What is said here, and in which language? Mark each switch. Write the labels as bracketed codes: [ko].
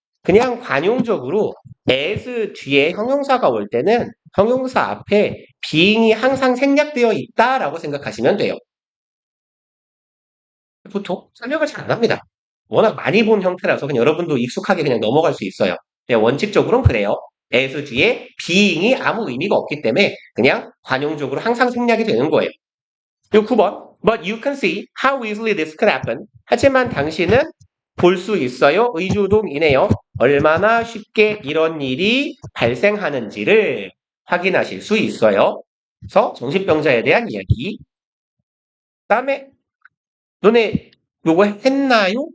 [ko] 그냥 관용적으로 as 뒤에 형용사가 올 때는 형용사 앞에 being이 항상 생략되어 있다라고 생각하시면 돼요. 보통 설명을 잘 안 합니다. 워낙 많이 본 형태라서 그냥 여러분도 익숙하게 그냥 넘어갈 수 있어요. 원칙적으로는 그래요. as 뒤에 being이 아무 의미가 없기 때문에 그냥 관용적으로 항상 생략이 되는 거예요. 그리고 9번. [en] But you can see how easily this could happen. [ko] 하지만 당신은 볼 수 있어요. 의주동이네요. 얼마나 쉽게 이런 일이 발생하는지를 확인하실 수 있어요. 그래서 정신병자에 대한 이야기. 다음에 너네 요거 했나요?